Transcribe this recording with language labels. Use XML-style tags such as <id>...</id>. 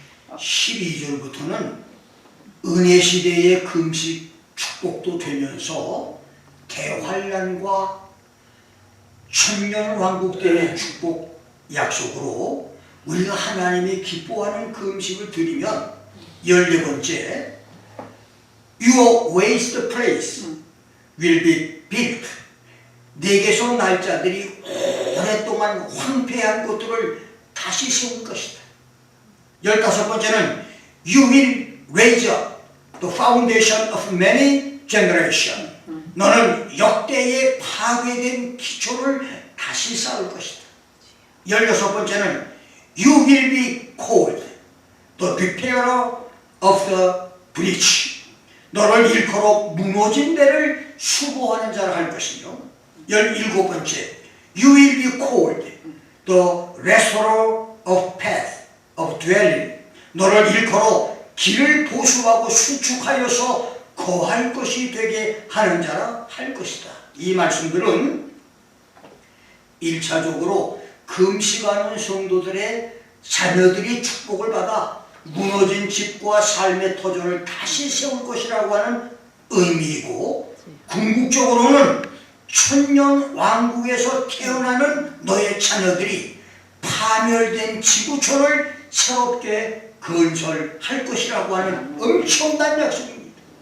<ko>12절부터는 은혜 시대의 금식 축복도 되면서 대환란과 천년왕국 때의 축복 약속으로 우리가 하나님이 기뻐하는 금식을 드리면, 14번째</ko> <en>Your waste place will be built.</en> <ko>내게서 날 자들이 오랫동안 황폐한 것들을 다시 세울 것이다. 15번째는</ko> <en>You will raise up the foundation of many generations.</en> <ko>너는 역대의 파괴된 기초를 다시 쌓을 것이다. 16번째는</ko> <en>You will be called the repairer of the breach.</en> <ko>너를 일컬어 무너진 데를 수보하는 자라 할 것이며 17번째</ko> <en>You will be called the restorer of path of dwelling.</en> <ko>너를 일컬어 길을 보수하고 수축하여서 거할 것이 되게 하는 자라 할 것이다. 이 말씀들은 1차적으로 금식하는 성도들의 자녀들이 축복을 받아 무너진 집과 삶의 터전을 다시 세울 것이라고 하는 의미이고, 궁극적으로는 천년 왕국에서 태어나는 너의 자녀들이 파멸된 지구촌을 새롭게 건설할 것이라고 하는 엄청난 약속입니다.</ko>